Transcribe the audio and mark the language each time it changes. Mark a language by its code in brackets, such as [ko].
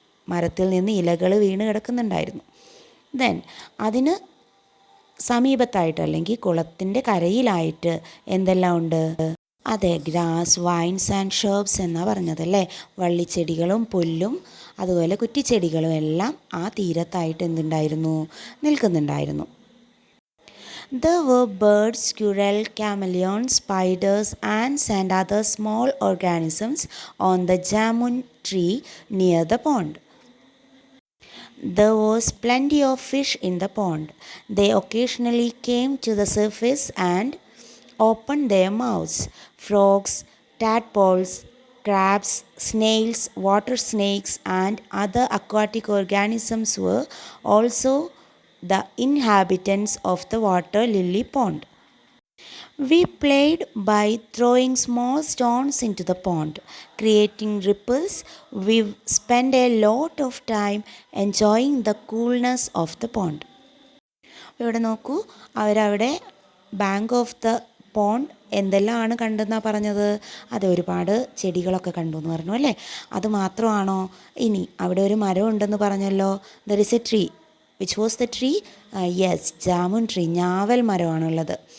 [ml] മരത്തിൽ നിന്ന് ഇലകൾ വീണ് കിടക്കുന്നുണ്ടായിരുന്നു. ദെൻ അതിന് സമീപത്തായിട്ട്, അല്ലെങ്കിൽ കുളത്തിൻ്റെ കരയിലായിട്ട് എന്തെല്ലാം ഉണ്ട്? അതെ, [en] grass, vines and shrubs [ml] എന്നാണ് പറഞ്ഞതല്ലേ. വള്ളിച്ചെടികളും പുല്ലും അതുപോലെ കുറ്റിച്ചെടികളും എല്ലാം ആ തീരത്തായിട്ട് എന്തുണ്ടായിരുന്നു, നിൽക്കുന്നുണ്ടായിരുന്നു. [en] There were birds, squirrel, chameleon, spiders, ants and other small organisms on the jamun tree near the pond. There was plenty of fish in the pond. They occasionally came to the surface and opened their mouths. Frogs, tadpoles, crabs, snails, water snakes, and other aquatic organisms were also the inhabitants of the water lily pond. We played by throwing small stones into the pond, creating ripples. We spent a lot of time enjoying the coolness of the pond. [ml] ഇവിടെ നോക്കൂ, അവരവിടെ bank of the pond എന്തെല്ലാമാണ് കണ്ടെന്നാണ് പറഞ്ഞത്. അത് ഒരുപാട് ചെടികളൊക്കെ കണ്ടു എന്ന് പറഞ്ഞു അല്ലേ. അത് മാത്രമാണോ? ഇനി അവിടെ ഒരു മരം ഉണ്ടെന്ന് പറഞ്ഞല്ലോ. [en] There is a tree. Which was the tree? Yes, jamun tree, [ml] ഞാവൽ മരമാണുള്ളത്.